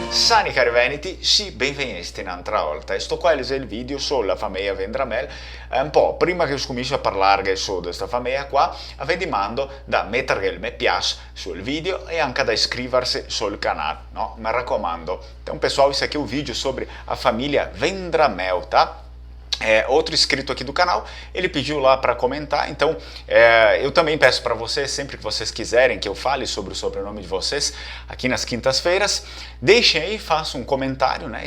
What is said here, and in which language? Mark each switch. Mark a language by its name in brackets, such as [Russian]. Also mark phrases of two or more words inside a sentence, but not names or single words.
[Italian] Sani cari veneti, sì, benvenuti un'altra volta. E sto qua è il video sulla famiglia Vendramel. Un po' prima che cominci a parlare su questa famiglia qua, vi mando da mettere il mi piace sul video e anche da iscriversi sul canale, no? Mi raccomando. [Portuguese] Então, pessoal, isso aqui é o vídeo sobre a família Vendramel, tá? Outro inscrito aqui do canal, ele pediu lá para comentar, então eu também peço para vocês, sempre que vocês quiserem que eu fale sobre o sobrenome de vocês, aqui nas quintas-feiras, deixem aí, façam um comentário, né?